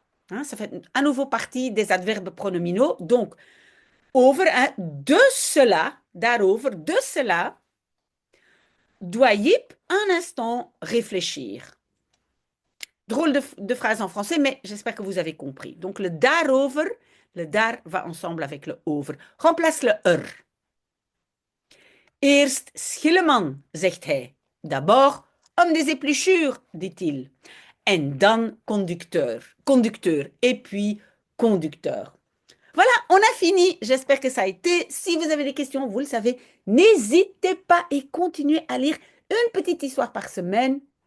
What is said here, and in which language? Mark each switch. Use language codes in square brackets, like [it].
[fr] Hein, ça fait à nouveau partie des adverbes pronominaux. Donc, over, hein, de cela, daarover, de cela, doit Jip un instant réfléchir. Drôle de phrase en français, mais j'espère que vous avez compris. Donc, le daarover, le daar va ensemble avec le over. Remplace le er. [nl] Eerst schilleman, zegt hij. [fr] D'abord, homme des épluchures, dit-il. [nl] En dan [fr] conducteur. Conducteur. Et puis, conducteur. Voilà, on a fini. J'espère que ça a été. Si vous avez des questions, vous le savez, n'hésitez pas et continuez à lire une petite histoire par semaine.